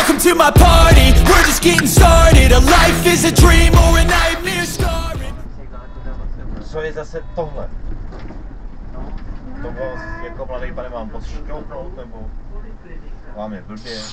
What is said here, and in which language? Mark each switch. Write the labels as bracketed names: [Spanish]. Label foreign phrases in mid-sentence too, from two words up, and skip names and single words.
[English] to my party. We're just getting started. A life is a dream or a nightmare scarring. [Czech] Co je zase tohle? To vás jako mladý pane mám pošťouknout, nebo vám je blbě?